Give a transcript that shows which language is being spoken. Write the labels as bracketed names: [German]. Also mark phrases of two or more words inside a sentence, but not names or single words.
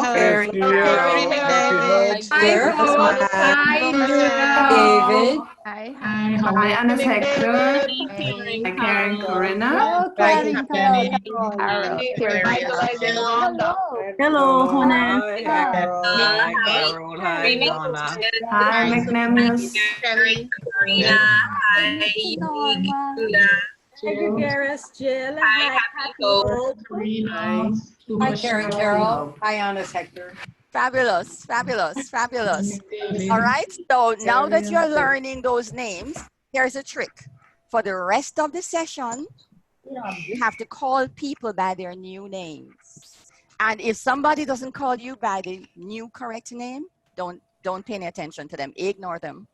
[English] Hope. Carrie McDavid. Here is Hi, David. Hi. Hi, Anna Hector. Hey. Hi, Karen Corinna. Hello, Karen. Hello, Carol. Hello. Hello, Juana. Hi, Carol. Hi, Carol. Hi, Donna. Hi, Magnamius. Hi, Gagaris, Jill. Hi, Hi, Karen Carol. Hi, Honest Hector. Fabulous, fabulous, fabulous. All right, so now that you're learning those names, here's a trick. For the rest of the session, you have to call people by their new names. And if somebody doesn't call you by the new correct name, don't pay any attention to them, ignore them.